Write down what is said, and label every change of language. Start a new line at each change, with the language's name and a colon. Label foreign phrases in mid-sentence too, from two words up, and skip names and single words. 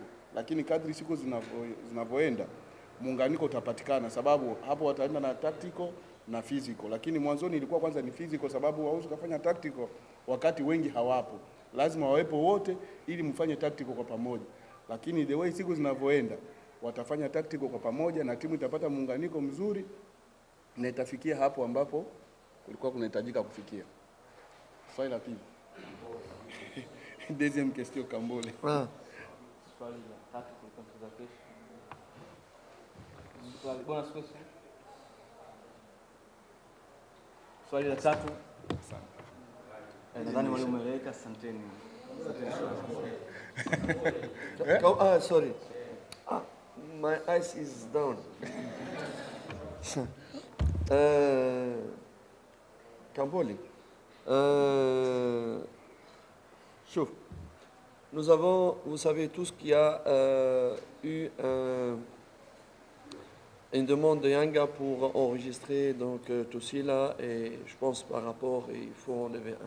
Swahili: Lakini kadri siku zinavyoenda muunganiko utapatikana, sababu hapo wataenda na tactical na physical. Lakini mwanzoni ilikuwa kwanza ni physical, sababu hauwezi kufanya tactical wakati wengi hawapo. Lazima wawepo wote ili mfanye tactical kwa pamoja. Lakini
English: the way
Swahili: siku zinavyoenda watafanya tactical kwa pamoja na timu itapata muunganiko mzuri na itafikia hapo ambapo kulikuwa kunahitajika kufikia. Swali la pili.
French: Deuxième question Kambole.
Swahili: Swali la 3 kwa mchezo wa kesho. Swali
English: bonus question.
Swahili: Swali la 3. Nadhani mwalimu ameeleweka, asanteni.
English: Sorry. My eyes is down. Kambole.
French: Chauffe. Nous avons, vous savez tous qu'il y a eu une demande de Yanga pour enregistrer donc Tosila, et je pense par rapport il faut enlever un.